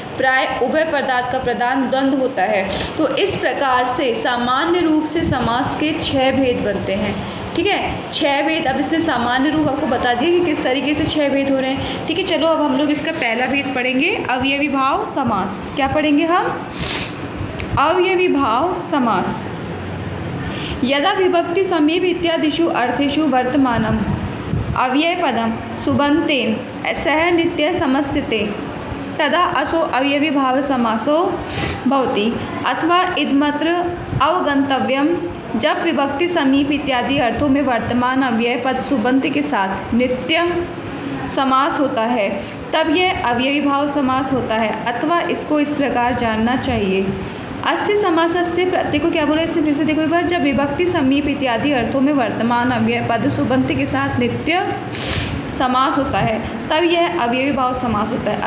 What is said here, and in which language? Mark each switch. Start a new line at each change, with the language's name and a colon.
Hindi: प्राय उभय पदार्थ का प्रधान द्वंद्व होता है। तो इस प्रकार से सामान्य रूप से समास के 6 भेद बनते हैं। ठीक है, 6 भेद। अब इसने सामान्य रूप आपको बता दिया कि किस तरीके से 6 भेद हो रहे हैं। ठीक है, चलो अब हम लोग इसका पहला भेद पढ़ेंगे, अवयवी भाव समास। क्या पढ़ेंगे हम? अवयवी भाव समास।
Sanskrit: यदा विभक्ति समीप इत्यादिषु अर्थेषु वर्तमानम् अव्ययपदं सुबन्तेन सह नित्य समस्यते तदा असो अवयवी भाव समासो भवति। अथवा इदमत्र अवगंतव्यम,
Hindi: जब विभक्ति समीप इत्यादि अर्थों में वर्तमान अव्यय पद सुबंत के साथ नित्य समास होता है तब यह अवयवी भाव समास होता है। अथवा इसको इस प्रकार जानना चाहिए।
Sanskrit: अस्य समासस्य
Hindi: प्रत्यय को क्या बोला इसने, फिर से देखो एक बार। जब विभक्ति समीप इत्यादि अर्थों में वर्तमान अव्यय पद सुबंत के साथ नित्य समास होता है तब यह अवयवी भाव समास होता है।